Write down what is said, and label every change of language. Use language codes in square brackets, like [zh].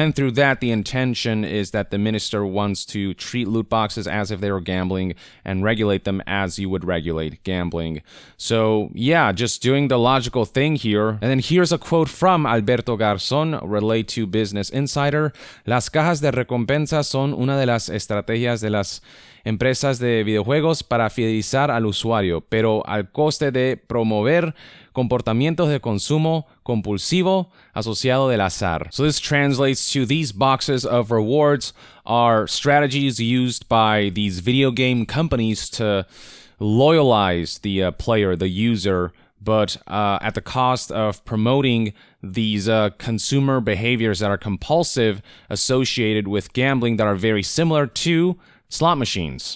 [en] And through that, the intention is that the minister wants to treat loot boxes as if they were gambling and regulate them as you would regulate gambling. So yeah, just doing the logical thing here. And then here's a quote from Alberto Garzón, relayed to Business Insider. [es] Las cajas de recompensa son una de las estrategias de las empresas de videojuegos para fidelizar al usuario, pero al coste de promover comportamientos de consumo compulsivo asociado del azar. [en] So this translates to these boxes of rewards are strategies used by these video game companies to loyalize the player, the user, but at the cost of promoting these consumer behaviors that are compulsive associated with gambling that are very similar to slot machines.